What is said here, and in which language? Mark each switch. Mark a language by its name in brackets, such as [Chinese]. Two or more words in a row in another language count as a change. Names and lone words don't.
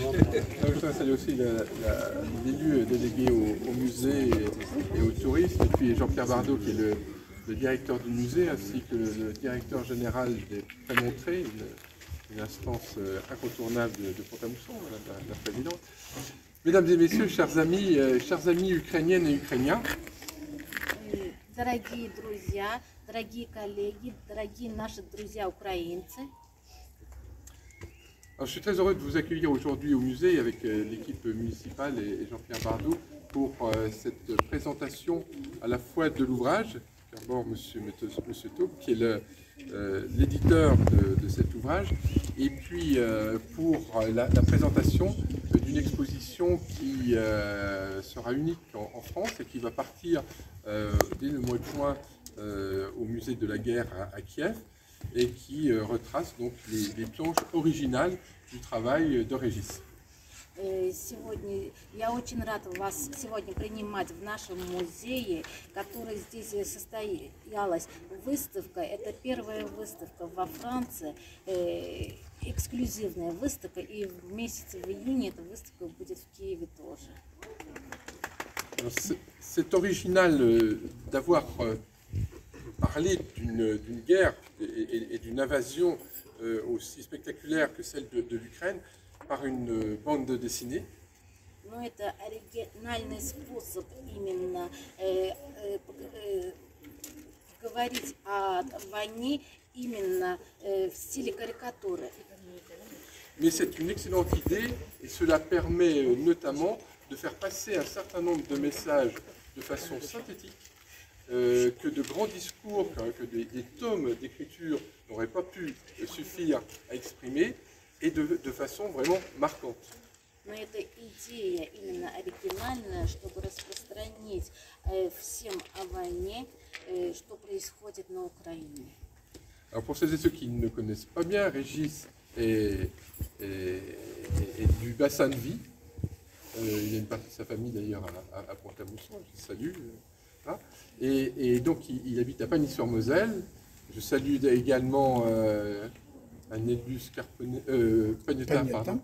[French] Je salue aussi l'élu délégué au musée et aux touristes, et puis Jean-Pierre Bardot qui est le directeur du musée, ainsi que le directeur général des Prémontrés, une instance incontournable de Pont-à-Mousson, la présidente. Mesdames et messieurs, chers amis ukrainiennes et ukrainiens, [Russian] Дорогие друзья, дорогие коллеги, дорогие наши друзья украинцы. [French] Alors, je suis très heureux de vous accueillir aujourd'hui au musée avec l'équipe municipale et Jean-Pierre Bardot pour cette présentation à la fois de l'ouvrage, d'abord Monsieur Taube, qui est l'éditeur de cet ouvrage, et puis pour la présentation d'une exposition qui sera unique en France et qui va partir dès le mois de juin au musée de la guerre à Kiev et qui retrace donc les planches originales du travail de Régis. [Russian] Сегодня я очень рада вас сегодня принимать в нашем музее, который здесь состоялась выставка. Это первая выставка во Франции, эксклюзивная выставка, и в месяце в июне эта выставка будет в Киеве тоже. [French] C'est original d'avoir parlé d'une guerre et d'une invasion aussi spectaculaire que celle de l'Ukraine par une bande dessinée. [Russian] Но это оригинальный способ именно говорить о войне именно в стиле карикатуры. [French] Mais c'est une excellente idée et cela permet notamment de faire passer un certain nombre de messages de façon synthétique que de grands discours, que des tomes d'écriture n'auraient pas pu suffire à exprimer et de façon vraiment marquante. [Russian] Но эта идея именно оригинальная, чтобы распространить всем о войне, что происходит на Украине. [French] Alors pour celles et ceux qui ne connaissent pas bien, Régis est du bassin de vie. Il y a une partie de sa famille d'ailleurs à Pont-à-Mousson, je salue. Et donc il habite à Pagny-sur-Moselle. Je salue également un élu Pagnetin, pardon.